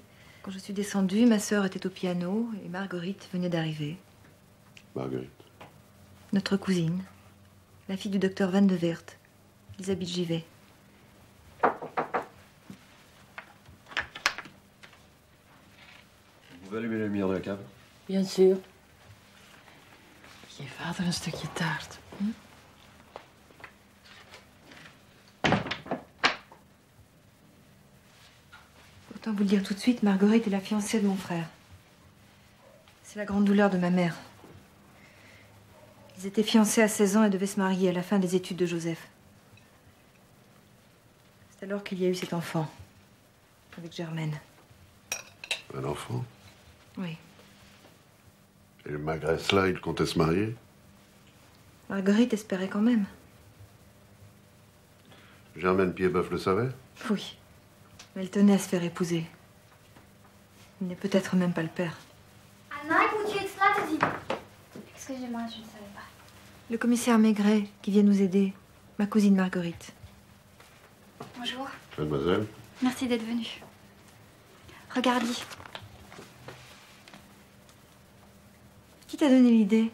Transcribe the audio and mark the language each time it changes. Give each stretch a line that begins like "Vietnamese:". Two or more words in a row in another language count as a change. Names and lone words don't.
French: Quand je suis descendue, ma sœur était au piano et Marguerite venait d'arriver. Marguerite. Notre cousine, la fille du docteur Van de Weert. Ils habitent Givet. Vous pouvez allumer la lumière de la cave? Bien sûr.
Dutch: Geef vader een stukje taart. Hm?
French: Autant vous le dire tout de suite, Marguerite est la fiancée de mon frère. C'est la grande douleur de ma mère. Ils étaient fiancés à 16 ans et devaient se marier à la fin des études de Joseph. C'est alors qu'il y a eu cet enfant, avec Germaine. Un enfant? Oui. Et malgré cela, il comptait se marier? Marguerite espérait quand même. Germaine Piedboeuf le savait? Oui. Mais elle tenait à se faire épouser. Il n'est peut-être même pas le père.
Dutch: Anna, ik moet je iets laten zien.
French: Excusez-moi, je ne savais pas. Le commissaire Maigret, qui vient nous aider. Ma cousine Marguerite. Bonjour. Mademoiselle? Merci d'être venue. Regarde. Qui t'a donné l'idée?